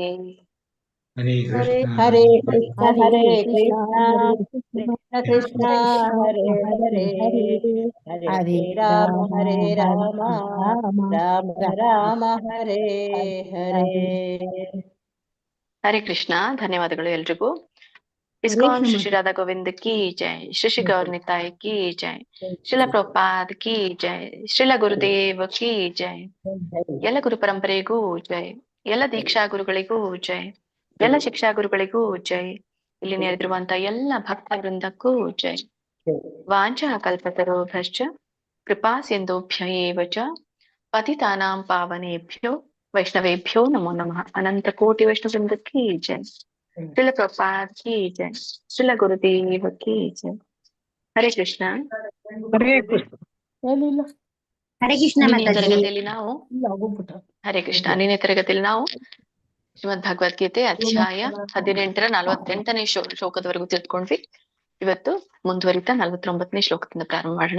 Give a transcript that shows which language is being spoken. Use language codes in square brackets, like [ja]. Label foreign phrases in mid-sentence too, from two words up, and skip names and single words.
[sa] ಹರೇ ಕೃಷ್ಣ ಕೃಷ್ಣ ಕೃಷ್ಣ ಹರೇ ಹರೇ, ಹರೇ ರಾಮ ರಾಮ ರಾಮ ಹರೇ ಹರೇ. ಹರೇ ಕೃಷ್ಣ. [kn] ಧನ್ಯವಾದಗಳು ಎಲ್ರಿಗೂ. [hi] इस्कॉन श्री राधा गोविंद की जय, श्री गौर निताई की जय, श्रील प्रभुपाद की जय, श्रील गुरुदेव की जय. [kn] ಎಲ್ಲ ಗುರು ಪರಂಪರೆಗೂ ಜೈ, ಎಲ್ಲ ದೀಕ್ಷಾ ಗುರುಗಳಿಗೂ ಜೈ, ಎಲ್ಲ ಶಿಕ್ಷಾ ಗುರುಗಳಿಗೂ ಜೈ, ಇಲ್ಲಿ ನೆರೆದಿರುವಂತ ಎಲ್ಲ ಭಕ್ತ ವೃಂದಕ್ಕೂ ಜೈ. [sa] ವಾಂಛಾ ಕಲ್ಪತರೋಭಶ್ಚ ಕೃಪಾ ಸಿಂಧುಭ್ಯ ಏವ ಚ पतितानां पावनेभ्यो वैष्णवेभ्यो नमो नमः। [hi] अनंत कोटि वैष्णव वृंद की जय। श्रील प्रभुपाद की जय। श्रील गुरुदेव की जय। [sa] हरे कृष्ण। ಹರೇ ಕೃಷ್ಣ. [kn] ಏನಿಲ್ಲ, [sa] ಹರೇ ಕೃಷ್ಣ [kn] ನಿನ್ನೆ ಮಾತಾಜಿ. ತರಗತಿಯಲ್ಲಿ ನಾವು ಇಲ್ಲ ಹೋಗ್ಬಿಟ್ಟ. [sa] ಹರೇ ಕೃಷ್ಣ [kn] ನಿನ್ನೆ ತರಗತಿಯಲ್ಲಿ ನಾವು ಶ್ರೀಮದ್ ಭಗವದ್ಗೀತೆ ಅಧ್ಯಾಯ 18ರ 48ನೇ ಶ್ಲೋಕದವರೆಗೂ ತಿಳ್ಕೊಂಡ್ವಿ. ಇವತ್ತು ಮುಂದುವರಿತಾ 49ನೇ ಶ್ಲೋಕದಿಂದ ಪ್ರಾರಂಭ ಮಾಡೋಣ.